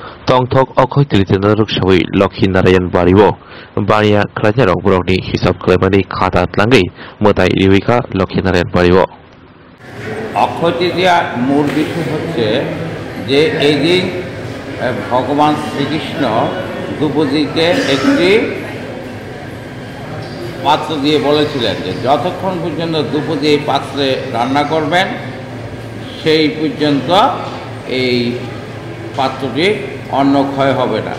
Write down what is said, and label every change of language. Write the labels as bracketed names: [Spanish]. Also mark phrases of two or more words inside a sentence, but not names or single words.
[Kok Borok] tongthok okhoi tritena ruk sawi Lokhi Narayan bariwo bania khlaja rok borokni hisab khlaimani khata tlangai motai riwika Lokhi Narayan bariwo [Bangla] অক্ষয় তৃতীয়ার মূল বিষয় হচ্ছে যে এই দিন ভগবান শ্রীকৃষ্ণ দ্রৌপদীকে একটি পাত্র দিয়ে বলেছিলেন যে যতক্ষণ পর্যন্ত দ্রৌপদী এই পাত্রে রান্না করবেন সেই পর্যন্ত এই পাত্রটি অন্ন ক্ষয় হবে না।